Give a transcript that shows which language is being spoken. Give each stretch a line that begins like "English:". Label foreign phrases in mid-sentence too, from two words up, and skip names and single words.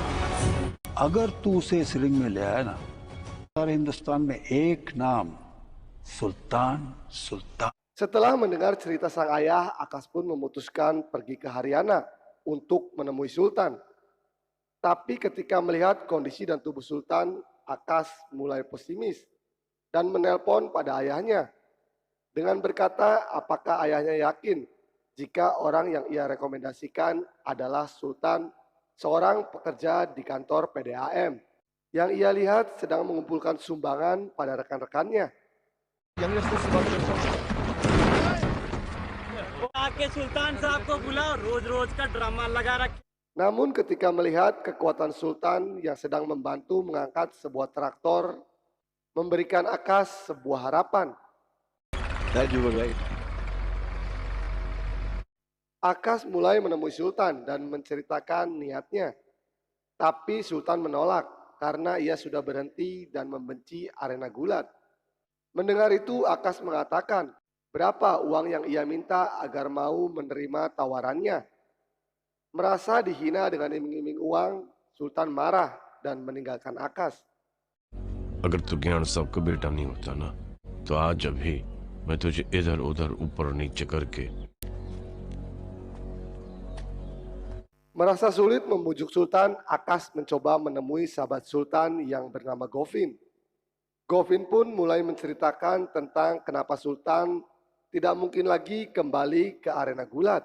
Hindi: अगर तू उसे इस रिंग में ले आया ना, सारे हिंदुस्तान में एक नाम सुल्तान सुल्तान।
Indonesian: Setelah mendengar cerita sang ayah, Akash pun memutuskan pergi ke Haryana untuk menemui Sultan. Tapi ketika melihat kondisi dan tubuh Sultan, Akash mulai pesimis dan menelpon pada ayahnya dengan berkata apakah ayahnya yakin jika orang yang ia rekomendasikan adalah Sultan, seorang pekerja di kantor PDAM yang ia lihat sedang mengumpulkan sumbangan pada rekan-rekannya.
Hindi: आके सुल्तान साहब को बुलाओ, रोज रोज का ड्रामा लगा रखे।
Indonesian: Namun ketika melihat kekuatan Sultan yang sedang membantu mengangkat sebuah traktor, memberikan Akash sebuah harapan.
English: That you were right.
Indonesian: Akash mulai menemui Sultan dan menceritakan niatnya. Tapi Sultan menolak karena ia sudah berhenti dan membenci arena gulat. Mendengar itu Akash mengatakan berapa uang yang ia minta agar mau menerima tawarannya. Merasa dihina dengan iming-iming uang, Sultan marah dan meninggalkan Akash.
Hindi: अगर तू ज्ञान सबका बेटा नहीं होता ना, तो आज अभी मैं तुझे इधर उधर ऊपर नीचे करके।
Indonesian: Merasa sulit membujuk Sultan, Akash mencoba menemui sahabat Sultan yang bernama Govin. Govin pun mulai menceritakan tentang kenapa Sultan tidak mungkin lagi kembali ke arena gulat.